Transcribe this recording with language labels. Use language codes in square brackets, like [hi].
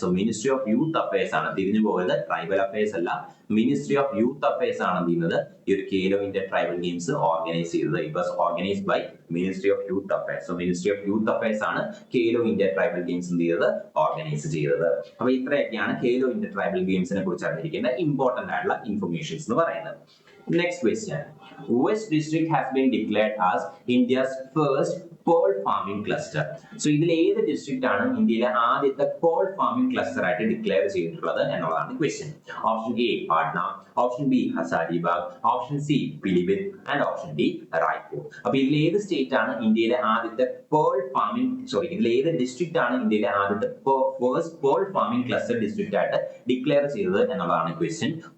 [ml] So ministry of youth affairs ആണ്. തിരിഞ്ഞു പോയത് ട്രൈബൽ അഫയേഴ്സ് അല്ല, മിനിസ്ട്രി ഓഫ് യൂത്ത് അഫയേഴ്സ് ആണ് ചെയ്യുന്നത് ഈ ഒരു Khelo India tribal games organise ചെയ്തത്. [en] It was organised by ministry of youth affairs. [ml] So ministry of youth affairs ആണ് ഖേലോ ഇന്ത്യ ട്രൈബൽ ഗെയിംസ് എന്ത് ചെയ്തത്, ഓർഗനൈസ് ചെയ്തത്. അപ്പൊ ഇത്രയൊക്കെയാണ് ഖേലോ ഇന്ത്യ ട്രൈബൽ ഗെയിംസിനെ കുറിച്ച് അറിഞ്ഞിരിക്കുന്ന ഇമ്പോർട്ടന്റ് ആയിട്ടുള്ള ഇൻഫർമേഷൻസ് എന്ന് പറയുന്നത്. [en] Next question. Which district has been declared as India's first pearl farming cluster. [ml] So ഇതിൽ ഏത് ഡിസ്ട്രിക്റ്റ് ആണ് ഇന്ത്യയിലെ ആദ്യത്തെ പേൾ ഫാമിംഗ് ക്ലസ്റ്റർ ആയിട്ട് ഡിക്ലെയർ ചെയ്തിട്ടുള്ളത് എന്നുള്ളതാണ് question. [en] Option A Patna, option B Hazaribagh, option C Pilibhit and option D Raipur. [ml] അപ്പൊ ഇതിൽ ഏത് സ്റ്റേറ്റ് ആണ് ഇന്ത്യയിലെ ആദ്യത്തെ ഇതിൽ ഏത് ഡിസ്ട്രിക്റ്റ് ആണ് ഇന്ത്യയിലെ ആദ്യത്തെ first pearl farming cluster district ആയിട്ട് ഡിക്ലെയർ ചെയ്തത് എന്നുള്ളതാണ് ക്വസ്റ്റ്യൻ.